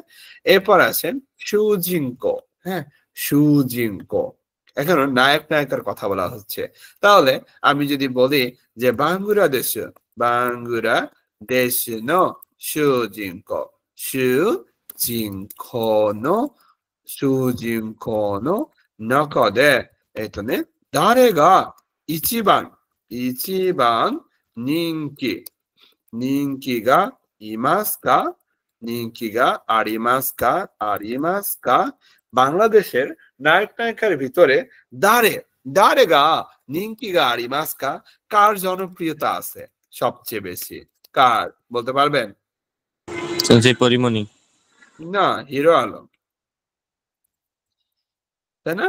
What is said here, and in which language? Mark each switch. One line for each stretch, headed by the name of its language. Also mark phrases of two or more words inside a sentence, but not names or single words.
Bangla: এরপর আসেন সুজিঙ্কো, হ্যাঁ সুজিঙ্কো, এখানে নায়ক নায়িকার কথা বলা হচ্ছে। তাহলে আমি যদি বলি যে
Japanese: バングラデシュ、バングラデシュの主人公、主人公の、主人公の, সুজিঙ্কো নো 中で、誰が一番人気、人気がいますか、人気がありますか、ありますか।
Bangla: বাংলাদেশের নায়ক নায়িকার ভিতরে
Japanese: 誰が人気がありますか,
Bangla: কার জনপ্রিয়তা আছে সবচেয়ে বেশি, কার বলতে পারবেন? পরিমণি না, হিরো আলম, তাই না?